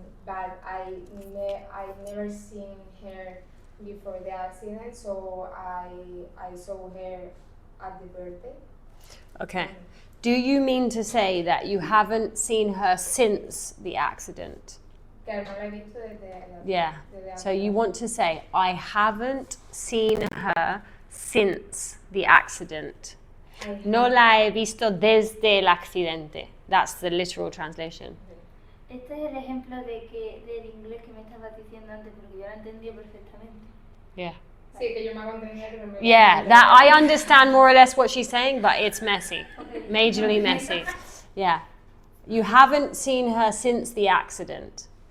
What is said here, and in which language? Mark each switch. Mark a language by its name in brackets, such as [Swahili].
[English] But I never seen her before the accident, so I saw her at the birthday. Okay. Do you mean to say that you haven't seen her since the accident? [Spanish] Que no la he visto [English] Yeah. [Spanish] desde [English] So you [Spanish] antes. [English] want to say, I haven't seen her since the accident. I [Spanish] No [English] have- [Spanish] la he visto desde el accidente. [English] That's the literal translation. [Spanish] Este es el ejemplo del inglés que me estabas diciendo antes, porque yo lo entendí perfectamente. [English] Yeah. [Spanish] Sí, que yo me hago entender, pero me [English] Yeah, that I understand more or less what she's saying, but it's messy. Majorly messy. Yeah. You haven't seen her since the accident.